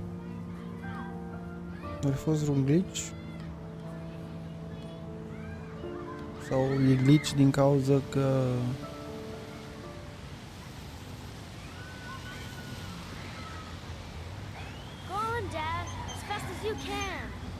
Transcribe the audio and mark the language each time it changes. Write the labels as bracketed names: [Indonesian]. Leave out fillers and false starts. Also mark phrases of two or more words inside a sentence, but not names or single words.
[Romanian] Ar fi fost vreun glitch? Sau e glitch din cauza că [English] Go on, Dad, as fast as you can!